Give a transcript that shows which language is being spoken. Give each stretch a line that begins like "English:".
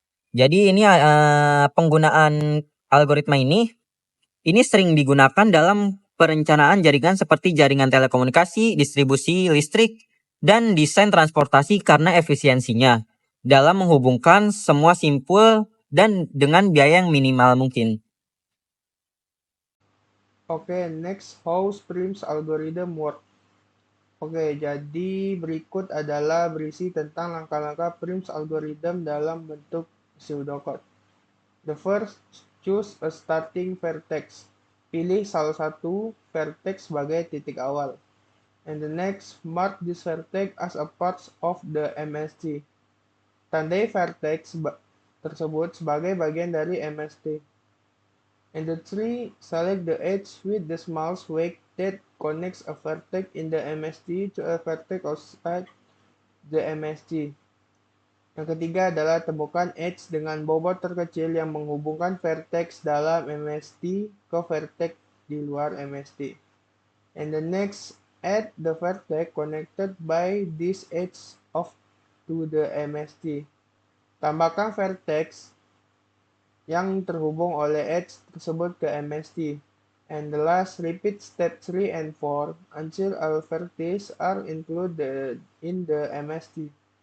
Indonesian: Jadi ini penggunaan algoritma ini sering digunakan dalam perencanaan jaringan seperti jaringan telekomunikasi, distribusi listrik, dan desain transportasi karena efisiensinya dalam menghubungkan semua simpul dan dengan biaya yang minimal mungkin.
English: Oke, next, how Prim's algorithm work.
Indonesian: Oke, jadi berikut adalah berisi tentang langkah-langkah Prim's algorithm dalam bentuk pseudocode.
English: The first, choose a starting vertex.
Indonesian: Pilih salah satu vertex sebagai titik awal.
English: And the next, mark this vertex as a part of the MST.
Indonesian: Tandai vertex tersebut sebagai bagian dari MST.
English: And the three, select the edge with the smallest weight that connects a vertex in the MST to a vertex outside the MST.
Indonesian: Yang ketiga adalah temukan edge dengan bobot terkecil yang menghubungkan vertex dalam MST ke vertex di luar MST.
English: And the next, add the vertex connected by this edge of to the MST.
Indonesian: Tambahkan vertex yang terhubung oleh edge tersebut ke MST.
English: And the last, repeat step 3 and 4 until all vertices are included in the MST.